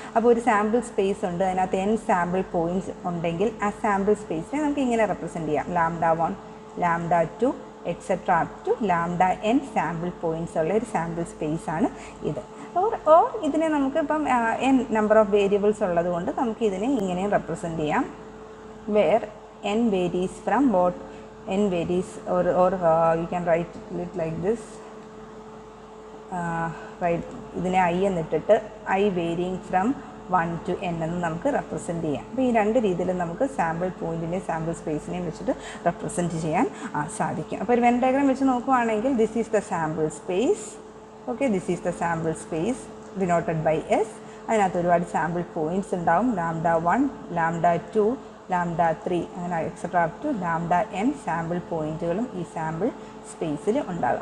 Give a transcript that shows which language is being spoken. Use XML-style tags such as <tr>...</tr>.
<ml>അപ്പോൾ ഒരു sample space ഉണ്ട്, അതിനകത്ത് n സാമ്പിൾ പോയിൻറ്റ്സ് ഉണ്ടെങ്കിൽ ആ സാമ്പിൾ സ്പേസിനെ നമുക്ക് ഇങ്ങനെ റെപ്രസെൻറ്റ് ചെയ്യാം: lambda 1, lambda 2 etcetera up to lambda n sample points ഉള്ള ഒരു സാമ്പിൾ സ്പേസ് ആണ് ഇത്. ഓർ ഇതിനെ നമുക്ക് ഇപ്പം n നമ്പർ ഓഫ് വേരിയബിൾസ് ഉള്ളത് കൊണ്ട് നമുക്ക് ഇതിനെ ഇങ്ങനെ റെപ്രസെൻറ്റ് ചെയ്യാം.</ml> <en>where n varies from what n varies or you can write it like this,</en> <ml>right ഇതിനെ i എന്നിട്ടിട്ട് i varying from 1 to n എന്ന് നമുക്ക് റെപ്രസെൻറ്റ് ചെയ്യാം. അപ്പോൾ ഈ രണ്ട് രീതിയിൽ നമുക്ക് സാമ്പിൾ പോയിൻറ്റിനെയും സാമ്പിൾ സ്പേസിനെയും വെച്ചിട്ട് റെപ്രസെൻറ്റ് ചെയ്യാൻ സാധിക്കും. അപ്പോൾ ഒരു വെൻ ഡയഗ്രാം വെച്ച് നോക്കുകയാണെങ്കിൽ</ml> <en>This is the sample space. Okay, this is the sample space denoted by S.</en> <ml>അതിനകത്ത് ഒരുപാട് സാമ്പിൾ പോയിൻറ്റ്സ് ഉണ്ടാവും. λ1, λ2, λ3 അങ്ങനെ et cetera up to λn sample പോയിൻറ്റുകളും ഈ സാമ്പിൾ സ്പേസിൽ ഉണ്ടാകും.</ml>